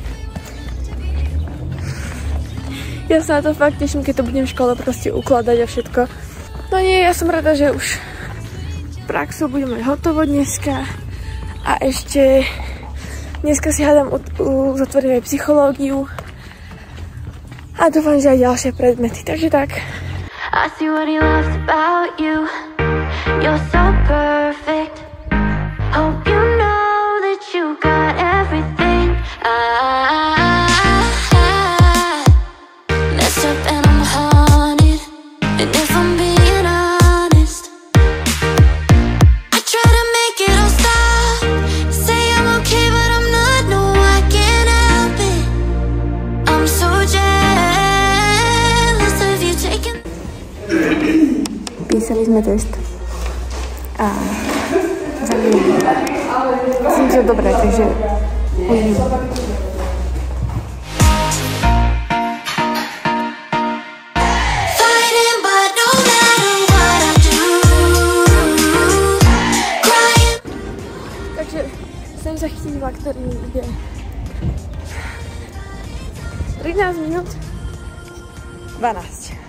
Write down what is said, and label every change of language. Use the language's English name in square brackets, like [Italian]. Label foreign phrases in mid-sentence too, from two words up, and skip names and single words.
[Slovak] Ja sa na to fakt teším, keď to budem v škole proste ukladať a všetko. No nie, ja som rada, že už praxu budem mať hotovo dneska. A ešte dneska si hádam uzatvoriť aj psychológiu. A dúfam, že aj ďalšie predmety, takže tak. [English] I see what he loves about you. You're so perfect. Hope you know that you got everything. I messed up and I'm haunted. And if I'm being honest, I try to make it all stop. Say I'm okay, but I'm not. No, I can't help it. I'm so [Slovak] Písali sme test a myslím, že dobré, takže uvidím. Takže sem sa chytila, ktorý ide 13 minút 12.